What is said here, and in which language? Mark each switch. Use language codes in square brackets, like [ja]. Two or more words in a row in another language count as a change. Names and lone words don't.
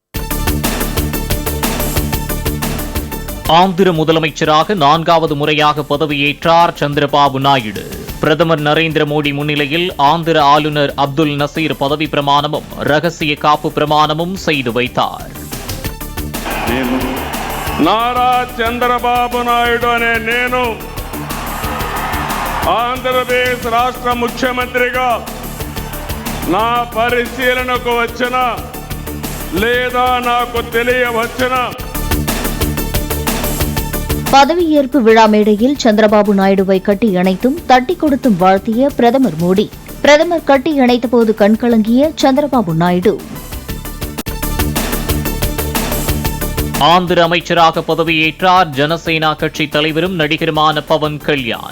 [ta] ஆந்திர முதலமைச்சராக 4வது முறையாக பதவியேற்றார் சந்திரபாபு நாயுடு. பிரதமர் நரேந்திர மோடி முன்னிலையில் ஆந்திர ஆளுநர் அப்துல் நசீர் பதவி பிரமாணமும் ரகசிய காப்பு பிரமாணமும் செய்து வைத்தார். [te] నారా చంద్రబాబు నాయుడు అనే నేను ఆంధ్రప్రదేశ్ రాష్ట్ర ముఖ్యమంత్రిగా నా పరిశీలనకు వచ్చిన లేదా నాకు తెలియవచ్చిన [ta] பதவியேற்பு விழா மேடையில் சந்திரபாபு நாயுடுவை கட்டி அணைத்தும் தட்டி கொடுத்தும் வாழ்த்திய பிரதமர் மோடி. பிரதமர் கட்டி அணைத்தபோது கண்கலங்கிய சந்திரபாபு நாயுடு. ஆந்திர அமைச்சராக பதவியேற்றார் ஜனசேனா கட்சி தலைவரும் நடிகருமான பவன் கல்யாண்.